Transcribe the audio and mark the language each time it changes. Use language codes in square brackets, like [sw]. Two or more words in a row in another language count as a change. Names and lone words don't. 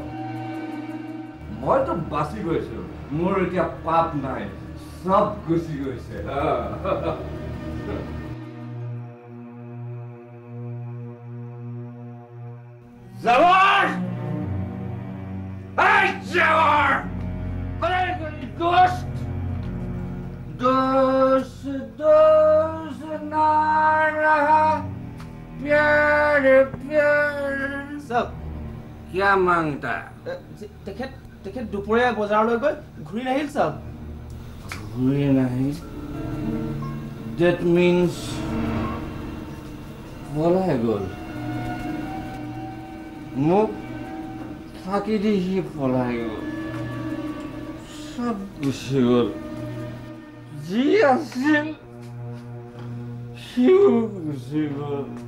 [as] মইতো বাচি গৈছো, মোৰ এতিয়া পাপ নাই, চব গুচি গৈছে। জাৱাৰ! [hi] এই জাৱাৰ! দোস্ত दोस्त दोस्त ना रहा प्यार प्यार। [as] চাওক, [hi] क्या मांगता? [as] তেখেত দুপৰীয়া বজাৰলৈ গৈ ঘূৰি নাহিল। চাওক, [hi] घूरे नहीं, [en] that means [as] পলাই গ'ল। মোক ফাঁকি দি সি পলাই গ'ল, চব গুচি গ'ল। যি আছিল সিও গুচি গ'ল।